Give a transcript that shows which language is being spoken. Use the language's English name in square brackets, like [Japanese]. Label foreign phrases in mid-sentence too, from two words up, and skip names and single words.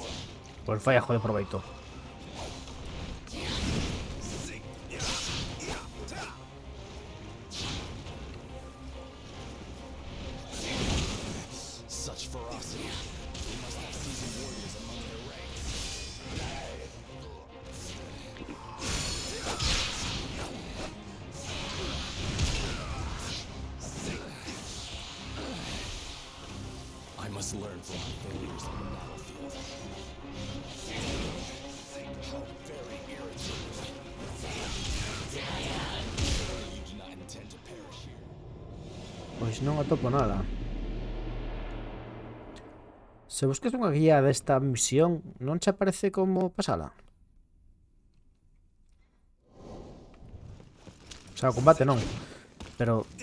[Galician] Pois falla, joder, proveito. [English] Such ferocity. They must have seasoned warriors among their ranks. I must learn from my failures on the battlefield. How very irritating. You do not intend to perish here. [Galician] Pois non atopo nada. Se busques unha guía desta misión, non che aparece como pasala? [Spanish] O sea, [Galician] o combate non. Pero...